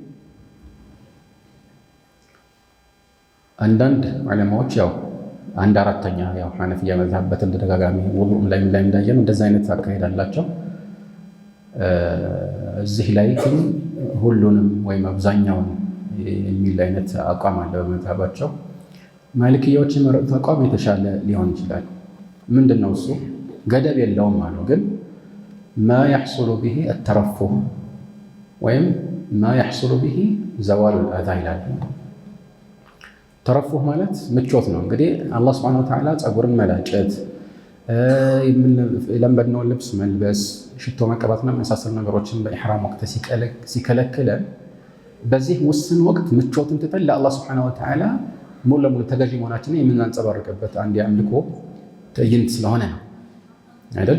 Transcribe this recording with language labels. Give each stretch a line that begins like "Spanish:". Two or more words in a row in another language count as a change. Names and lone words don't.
Amharic: አንዳንድ ዑለማዎች ያው 1/4 ያው ሐነፊያ መዝሀብ በተደጋጋሚ ውዱእ ላይ እንዳየነው እንደዛ አይነት አካሄድ አላቸው። እዚህ ላይ ግን ሁሉንም ወይም አብዛኛውን የሚል አይነት አቋም አለ በመዝሀባቸው። ማሊክያዎች የመረጡት አቋም የተሻለ ሊሆን ይችላል። ምንድነው እሱ? ገደብ የለውም አሉ። ግን
Arabic: ما يحصل به الترفه
Amharic: ወይም
Arabic: ما يحصل به زوال الأذى
Amharic: ይላል። ተረፉህ ማለት ምቾት ነው። እንግዲህ አላህ
Arabic: سبحانه وتعالى
Amharic: ፀጉርን መላጨት፣ የለመድነውን ልብስ መልበስ፣ ሽቶ መቀባትና መሳሰሉ ነገሮችን በኢሕራም ወቅት ሲከለክለን በዚህ ውስን ወቅት ምቾትን ትተን ለአላህ
Arabic: سبحانه وتعالى
Amharic: ሙሉ ለሙሉ ተገዢ መሆናችንን የምናንጸባርቅበት አንድ የአምልኮ ትዕይንት ስለሆነ ነው አይደል?